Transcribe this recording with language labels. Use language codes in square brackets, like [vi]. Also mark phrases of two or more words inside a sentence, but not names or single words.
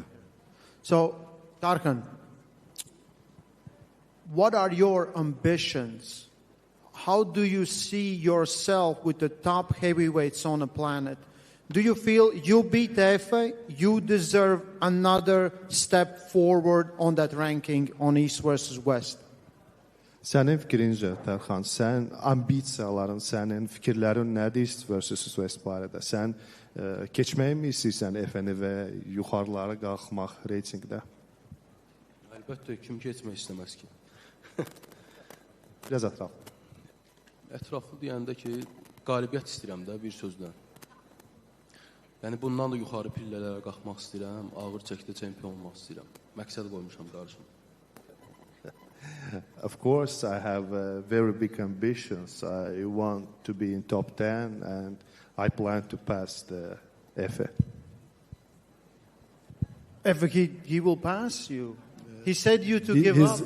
[en] So, Tarkan, what are your ambitions? How do you see yourself with the top heavyweights on the planet? Do you feel you beat Efe, you deserve another step forward on that ranking on East versus West? [az] Sənin fikrincə, Tərxan, sən ambisiyaların, sənin fikirlərin nədir [en] East versus West [az] barədə? Sən keçməyi mi istəyirsən Efəni və yuxarılara qalxmaq reytingdə? Əlbəttə, kim keçmək istəməz ki? Biraz ətraflı. Ətraflı deyəndə ki, qalibiyyət istəyirəm də bir sözlə. Yəni bundan da yuxarı pillələrə qalxmaq istəyirəm, ağır çəkidə çempion olmaq istəyirəm. Məqsəd qoymuşam qarşıma. [en] Of course, I have very big ambitions. I want to be in top 10 and I plan to pass the Efe. Efe, he will pass you. He said you to give up.